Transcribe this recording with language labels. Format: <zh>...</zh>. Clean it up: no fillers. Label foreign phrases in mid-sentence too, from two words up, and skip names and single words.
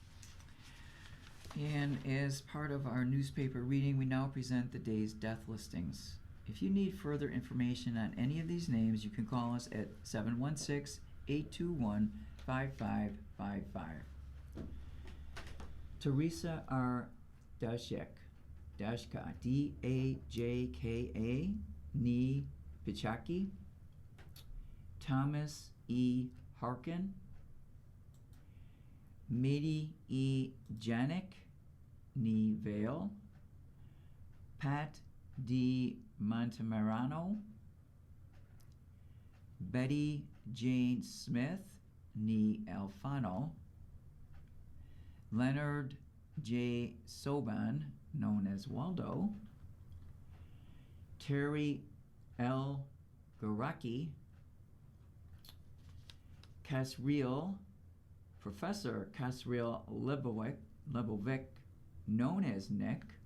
<en>And as part of our newspaper reading, we now present the day's death listings. If you need further information on any of these names, you can call us at 716-821-5555. Teresa R. Dashka, D-A-J-K-A, Ni Pichaki. Thomas E. Harkin. Mady E. Janik, Ni Vale. Pat D. Montemarano. Betty Jane Smith, Ni Alfano. Leonard J. Soban, known as Waldo. Terry L. Garaki. Professor Kasriel Lebovic, known as Nick.</en>